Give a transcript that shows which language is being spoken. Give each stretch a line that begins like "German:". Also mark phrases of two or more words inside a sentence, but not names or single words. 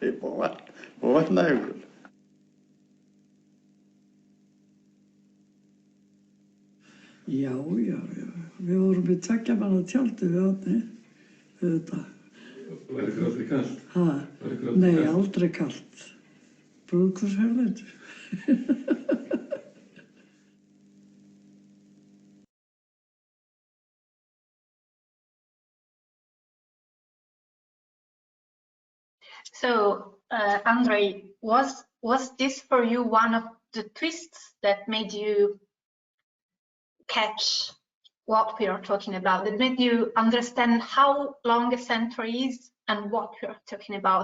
Icelandic: på vatnajökull. Já. Við vorum við tveggja manna tjaldi við vatnið, auðvitað. Var ykkur aldrei kalt? Nei, aldrei kalt. Brúðkaupsferðir.
English: So, Andre, was this for you one of the twists that made you catch what we are talking about, that made you understand how long a century is and what we are talking about?